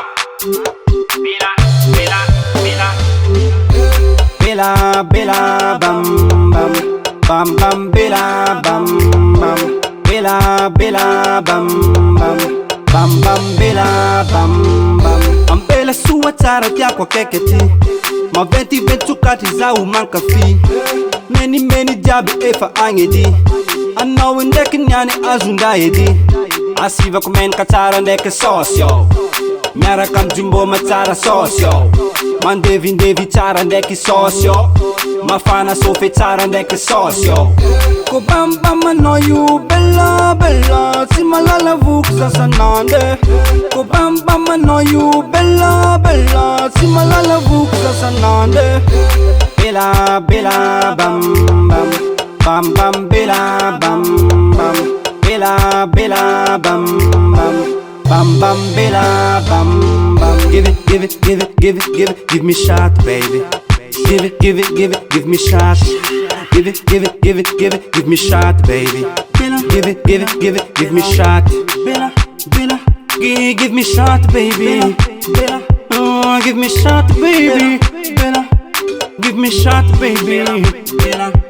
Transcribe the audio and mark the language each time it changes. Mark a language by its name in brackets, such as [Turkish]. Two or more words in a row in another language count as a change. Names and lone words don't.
[Malagasy] Bella, bella, bella. Bella, bella, bam, bam, bam, bam, bella, bam, bam. Bella, bella, bam, bam, bam, bam, bella, bam, bam. Ambela sua tsara tiako akaiky maventy ventsokatry zaho mankafy menimeny jiaby efa agny edy anao ndraiky niany azondra edy asivako menaka tsara ndraiky sosy ao miaraka amijumbo matsara sosy ao mandevindevy tsara ndraiky sosy ao mafana sofy tsara ndraiky sosy ao ko bambam anao io bella bella tsy malala voky sasanandre ko bambam anao io bella bella tsy malala voky sasanandre bella bella bam bam bam bam bella bam bam bella bella bam bam bam bam bella bam bam [English] give it give it give it give it give it give me shot baby give it give it give it give me shot give it give it give it give it give me shot baby give it give it give it give me shot bella bella give me shot baby bella oh give me shot baby bella give me shot baby bella